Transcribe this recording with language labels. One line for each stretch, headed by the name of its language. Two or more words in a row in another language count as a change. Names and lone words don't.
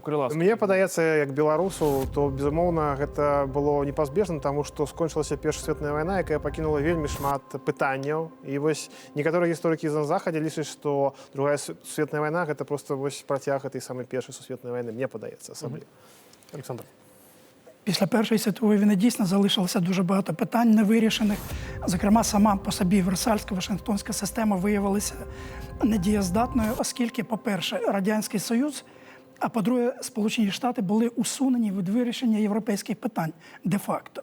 Belarusian: Мне падаецца, як беларусу, то, безумоўна, гэта было непазбежна, таму што скончылася Першая сусветная вайна, якая пакінула вельмі шмат пытанняў. І вось некаторыя гісторыкі на Захадзе лічаць, што Другая сусветная вайна гэта проста вось працяг гэтай самай Першай сусветнай вайны. Мне падаецца асабліва. Александр.
Ukrainian: Після Першої світової війни дійсно залишилося дуже багато питань невирішених. Зокрема, сама по собі Версальська, Вашингтонська система виявилася недієздатною, оскільки, по-перше, Радянський Союз А по-друге, Сполучені Штати були усунені від вирішення європейських питань де-факто.